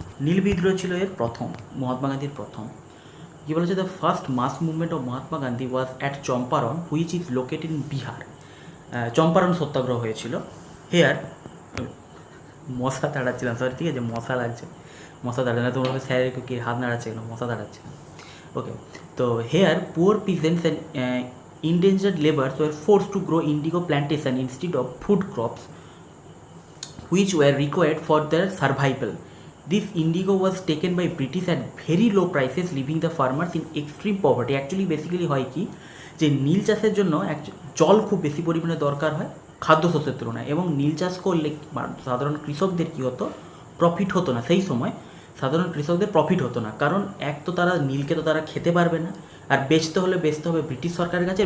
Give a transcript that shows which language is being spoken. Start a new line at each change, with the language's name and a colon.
Bangla: নীল বিদ্রোহ ছিল এর প্রথম, মহাত্মা গান্ধীর প্রথম। কী বলেছে,
English: The first mass movement of Mahatma Gandhi was at Champaran which is located in Bihar.
Bangla: Champaran সত্যাগ্রহ হয়েছিল। হেয়ার মশা তাড়াচ্ছিলাম, সরি, ঠিক আছে, মশা লাগছে, মশা দাঁড়াচ্ছে না, তোমরা স্যারের কি হাত নাড়াচ্ছে কেন, মশা দাঁড়াচ্ছে না। ওকে, তো
English: Here poor peasants and endangered laborers were forced to grow indigo plantation instead of food crops which were required for their survival. This indigo was taken by British at very low prices, leaving the farmers in extreme poverty.
Bangla: Actually basically হয় কি, যে নীল চাষের জন্য জল খুব বেশি পরিমাণে দরকার হয় খাদ্যশস্যের তুলনায়, এবং নীল চাষ করলে সাধারণ কৃষকদের কী হতো, প্রফিট হতো না। সেই সময় সাধারণ কৃষকদের প্রফিট হতো না, কারণ এক তো তারা নীলকে তো তারা খেতে পারবে না, আর বেচতে হলে বেচতে হবে ব্রিটিশ সরকারের কাছে।